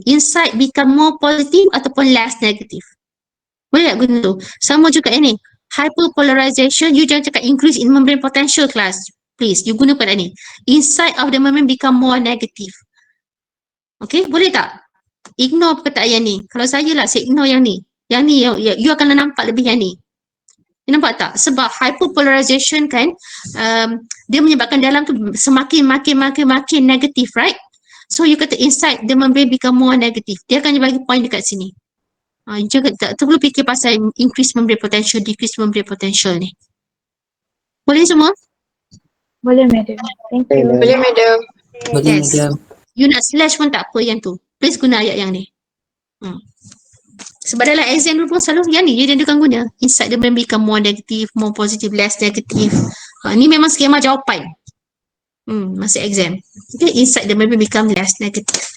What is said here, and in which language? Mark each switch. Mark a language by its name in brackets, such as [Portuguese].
[English] Inside become more positive [Malay] ataupun [English] less negative. [Malay] Boleh tak guna tu? Sama juga ini. Hyperpolarization, you jangan cakap [English] increase in membrane potential class. Please, you [Malay] guna perkataan ni. [English] Inside of the membrane become more negative. [Malay] Okay, boleh tak? Ignore perkataan yang ni. Kalau saya lah, saya ignore yang ni. Yang ni, you akan nampak lebih yang ni. You nampak tak? Sebab hyperpolarization kan, dia menyebabkan dalam tu semakin negatif, [English] right? So you [Malay] kata [English] inside the membrane become more negative. [Malay] Dia akan bagi point dekat sini. Jangan tak perlu fikir pasal [English] increase membrane potential, decrease membrane potential [Malay] ni. Boleh semua? Boleh madam. [English] Thank you. [Malay] Boleh madam. Boleh [English] Yes. madam. [Malay] You nak slash pun tak apa yang tu. [English] Please [Malay] guna ayat yang ni. Sebab dalam exam dulu pun selalu yang ni dia akan guna. [English] Inside the membrane become more negative, more positive, less negative. [Malay] Ni memang skema jawapan. Masa [English] exam. Okay, inside the membrane become less negative.